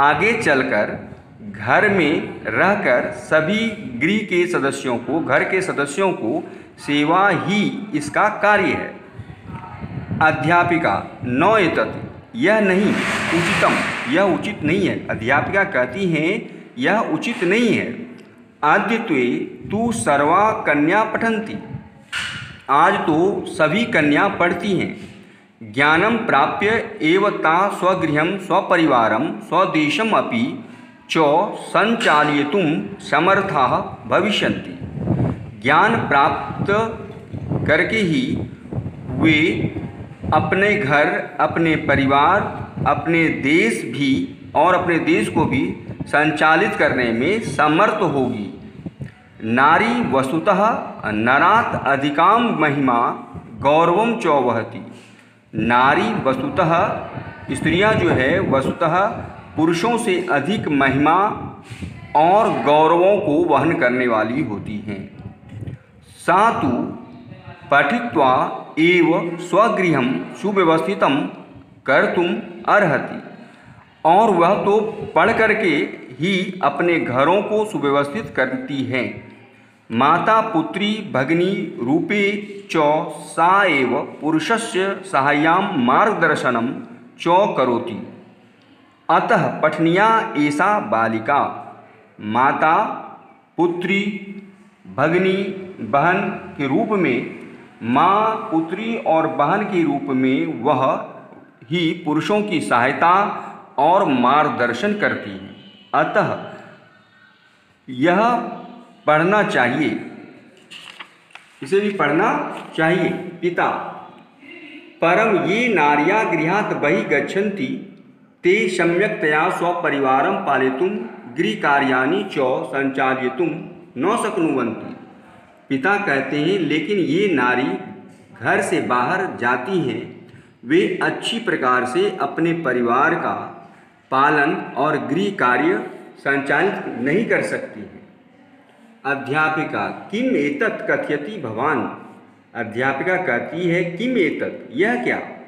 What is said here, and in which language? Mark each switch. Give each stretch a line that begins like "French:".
Hindi: आगे चलकर घर में रहकर सभी गृह के सदस्यों को, घर के सदस्यों को सेवा ही इसका कार्य है। अध्यापिका,
Sanskrit: न एतत्
Hindi: यह नहीं उचितम, यह उचित नहीं है। अध्यापिका कहती हैं यह उचित नहीं है।
Sanskrit: अद्यत्वे तु सर्वा कन्या पठन्ति,
Hindi: आज तो सभी कन्या पढ़ती हैं।
Sanskrit: ज्ञानं प्राप्य एव ता स्वगृहं स्वपरिवारं स्वदेशम् अपि च संचालयितुं समर्थाः भविष्यन्ति।
Hindi: ज्ञान प्राप्त करके ही वे अपने घर, अपने परिवार, अपने देश भी और अपने देश को भी संचालित करने में समर्थ होगी।
Sanskrit: नारी वस्तुतः नरात् अधिकां महिमा गौरवं च वहति।
Hindi: नारी वस्तुतः, स्त्रियां जो है वस्तुतः पुरुषों से अधिक महिमा और गौरवों को वहन करने वाली होती हैं।
Sanskrit: सा तु पठित्वा एव स्वगृहं सुव्यवस्थितं कर्तुम् अर्हति,
Hindi: और वह तो पढ़ करके ही अपने घरों को सुव्यवस्थित करती हैं।
Sanskrit: माता पुत्री भगिनी रूपे च सा एव पुरुषस्य साहाय्यां मार्गदर्शनं च करोति। अतः पठनीया एषा बालिका।
Hindi: माता पुत्री भगिनी बहन के रूप में, माँ पुत्री और बहन के रूप में वह ही पुरुषों की सहायता और मार्गदर्शन करती है। अतः यह पढ़ना चाहिए, इसे भी पढ़ना चाहिए।
Sanskrit: पिता परम ये नार्या गृहात् बहिः गच्छन्ति ते सम्यक्तया स्वपरिवारं पालयितुं गृहकार्याणि च संचालयितुं न शक्नुवन्ति।
Hindi: पिता कहते हैं लेकिन ये नारी घर से बाहर जाती हैं, वे अच्छी प्रकार से अपने परिवार का पालन और गृह कार्य संचालित नहीं कर सकती हैं। अध्यापिका
Sanskrit: किम एतत् कथयति भवान।
Hindi: अध्यापिका कहती है किम एतत्, यह क्या।